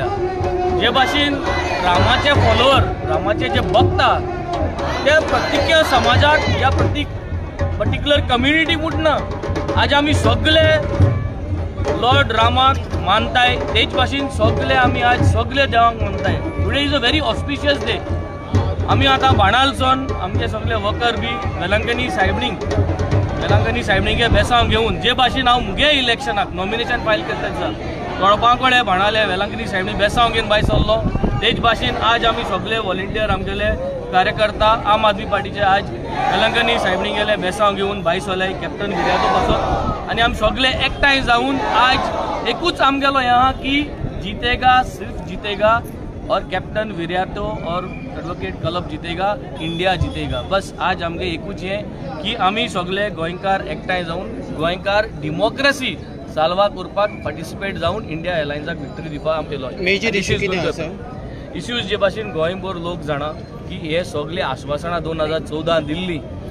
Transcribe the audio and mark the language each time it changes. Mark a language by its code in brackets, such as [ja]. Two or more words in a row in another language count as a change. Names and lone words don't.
[kok] जे भाशेन रामाचे फॉलोवर रामाचे जे भक्त ते प्रत्येक समाजाक या [en] particular community [kok] म्हणना आज आमी सगळे लॉर्ड रामाक मानताय. तेच भाशेन सगळे आमी आज सगळे देवाक मानताय. [en] Today is a very auspicious day. [kok] आमी आतां बाणालसून आमचे सगळे वर्कर बी वेलंकनी सायबणींगे बेसांव घेवन जे भाशेन हांव मुगे इलेक्शनाक नॉमिनेशन फायल करता तोळपा कडेन बाणाले वेलंकनी सायबणी बेसांव घेवन भायर सरलो. तेच भाशेन आज आमी सगळे व्हॉलेंटियर आमगेले कार्यकर्ता आम आदमी पार्टीचे आज वेलंकनी सायबणी गेले बेसांव घेवन भायर सरले कॅप्टन विराटो पासून आनी आमी सगळे एकठांय जावन आज एकूच आमगेलो हें आहा की [hi] जीतेगा सिर्फ जीतेगा और कैप्टन विराटो और एडवोकेट क्लब जीतेगा, इंडिया जीतेगा. [kok] बस आज आमगे एकूच हें की आमी सगळे गोंयकार एकठांय जावन गोंयकार डेमोक्रेसी साल्वा करपाक पार्टिसिपेट जावन इंडिया एलायन्साक विक्टरी दिवपाक आमी येयलो. [en] major issue [kok] कितें आसा? इश्यूज जे भाशेन गोंयभर लोक जाणा की हे सगळे आश्वासनां 2014 दिल्ली.